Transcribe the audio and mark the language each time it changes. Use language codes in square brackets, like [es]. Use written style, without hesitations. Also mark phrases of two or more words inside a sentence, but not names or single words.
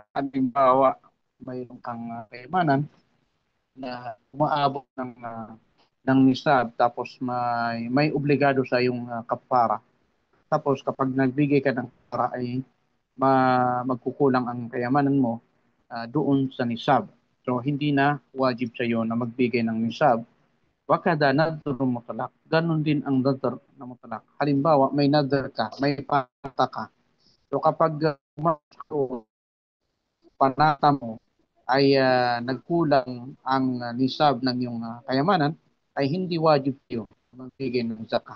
[tl] Halimbawa, mayroon kang kayamanan na umaabot ng nisab, tapos may obligado sa yung kafara. Tapos kapag nagbigay ka ng kafara ay magkukulang ang kayamanan mo doon sa nisab. So hindi na wajib sa iyo na magbigay ng nisab. [ar] وكذا نذر مطلق. [tl] Ganon din ang nadr na mutlaq. Halimbawa, may nadr ka, may pata ka. So kapag panata mo ay nagkulang ang nisab ng iyong kayamanan, ay hindi wajib sa iyo magbigay ng zakah.